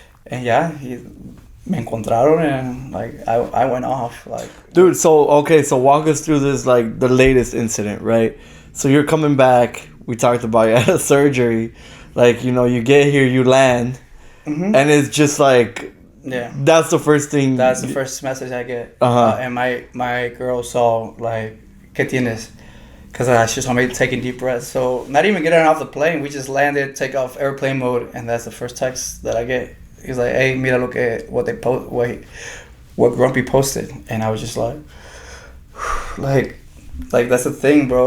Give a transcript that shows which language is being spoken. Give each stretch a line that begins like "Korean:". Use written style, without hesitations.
English: And yeah,
Spanish: me encontraron,
English: and like I went off. Like, dude, so walk us through this, like the latest incident, right? So you're coming back. We talked about you had a surgery. Like, you know, you get here, you land, and it's just like... Yeah, that's the first thing. That's the first message I get. And my girl saw like,
Spanish: ¿qué tienes?
English: Because she saw me taking deep breaths. So not even getting off the plane, we just landed, take off airplane mode, and that's the first text that I get. He's like, "Hey,
Spanish: mira
English: what Grumpy posted," and I was just like that's the thing, bro.